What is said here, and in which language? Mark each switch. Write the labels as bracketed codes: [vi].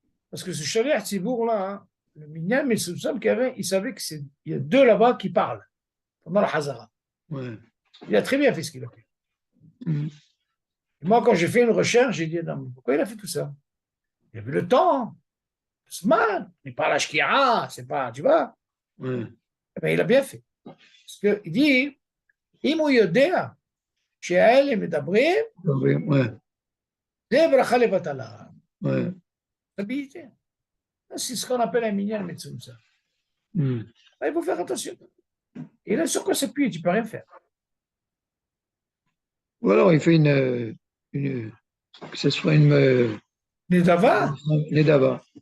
[fr] Parce que ce Shaliach Tzibour-là, hein, le Minyan Metsumsam qu'il avait, il savait qu'il y a deux là-bas qui parlent pendant la Hazara. Ouais. Il a très bien fait ce qu'il a fait. Et moi, quand j'ai fait une recherche, j'ai dit, non, mais pourquoi il a fait tout ça? Il avait le temps. C'est mal. Il n'est pas à la Shkira, c'est pas, tu vois. Ouais. Mais il a bien fait. [he] Parce qu'il dit, אם הוא יודע שהאלה מדברים, זה ברכה לבטלה. [fr] Stabilité. C'est ce qu'on appelle un minyan metzumsa. Il faut faire attention. Et là, sur quoi s'appuyer, tu ne peux rien faire. Ou alors il fait que ce soit une Nedava? Nedava.